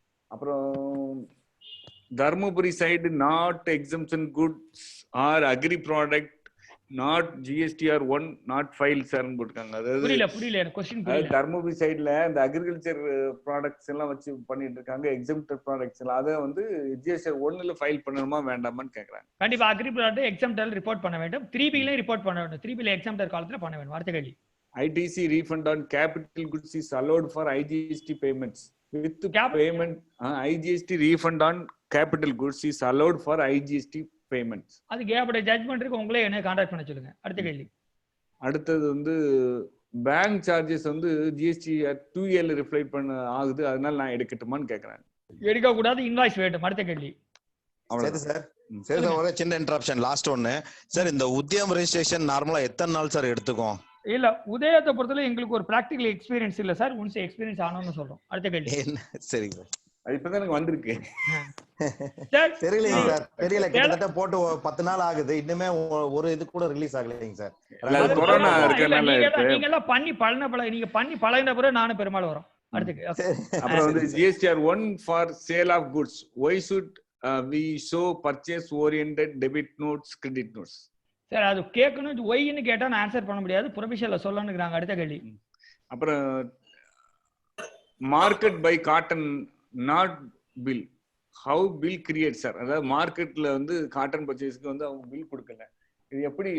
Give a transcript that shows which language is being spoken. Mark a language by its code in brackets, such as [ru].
[en] அப்புறம் Dharmapuri side not exemption goods or agri product not GSTR 1 not file சார்னு போட்டுருக்காங்க. [ta] அதாவது புரியல எனக்கு क्वेश्चन புரியல. தர்மபுரி சைடுல இந்த அக்ரிகல்ச்சர் ப்ராடக்ட்ஸ் எல்லாம் வச்சு பண்ணிட்டு இருக்காங்க, எக்ஸம்ப்டட் ப்ராடக்ட்ஸ் எல்லாம், அதை வந்து GSTR 1ல ஃபைல் பண்ணணுமா வேண்டாமான்னு கேக்குறாங்க. கண்டிப்பா அக்ரி ப்ராடக்ட் எக்ஸம்ப்டர் ரிப்போர்ட் பண்ண வேண்டும், 3Bல ரிப்போர்ட் பண்ண வேண்டும், 3Bல எக்ஸம்ப்டர் காலத்துல பண்ண வேண்டும். அடுத்த கேள்வி. [en] ITC refund on capital goods is allowed for IGST payments with payment. IGST refund on capital goods is allowed for IGST payments. [ta] அதுக்கு ஏற்பட்ட ஜட்ஜ்மென்ட் இருக்கு, உங்களே என்ன கான்டாக்ட் பண்ண சொல்லுங்க. அடுத்த கேள்வி. அடுத்தது வந்து பேங்க் சார்ஜஸ் வந்து GST 2 இயர்ல ரிஃப்ளெக்ட் பண்ண ஆகுது, அதனால நான் எடுக்கட்டுமான்னு கேக்குறேன். எடுக்க கூடாது, இன்வாய்ஸ் வேணும். அடுத்த கேள்வி. சரி சார். சரி சார், ஒரு சின்ன இன்டரப்ஷன் லாஸ்ட் ஒன்னு சார். இந்த உத்யம் ரெஜிஸ்ட்ரேஷன் நார்மலா எத்தனை நாள் சார் எடுத்துக்கும்? இல்ல, உதயத்தை பொறுத்தவரை எங்களுக்கு ஒரு பிராக்டிகல் எக்ஸ்பீரியன்ஸ் இல்ல சார், ஒன்ஸ் எக்ஸ்பீரியன்ஸ் ஆனோம்னு சொல்றோம். அடுத்த கேள்வி. சரி சார். அது இப்பதான் எனக்கு வந்திருக்கு. தெரியலைங்க சார், தெரியல. கிட்டத்தட்ட போட்டு 10 நாள் ஆகுது, இன்னுமே ஒரு இது கூட ரிலீஸ் ஆகலைங்க சார். கொரோனா இருக்கறனால நீங்க எல்லாம் பண்ணி பழகின பிறகு நானும் பெருமாள் வரோம் அடுத்து. அப்புறம் வந்து [en] GSTR 1 for sale of goods. Why should we show purchase oriented debit notes, credit notes? [ta] Sir அது கேட்கணும், ஒய்ன்னு கேட்டா நான் ஆன்சர் பண்ண முடியாது, ப்ரொஃபஷனல்ல சொல்லணும்ங்கறாங்க. அடுத்த கேள்வி. அப்புறம் market by cotton not bill. [en] How bill creates sir? [ta] அதாவது மார்க்கெட்ல வந்து காட்டன் பர்ச்சேஸ்க்கு வந்து அவங்க பில் கொடுக்கல. இது எப்படி?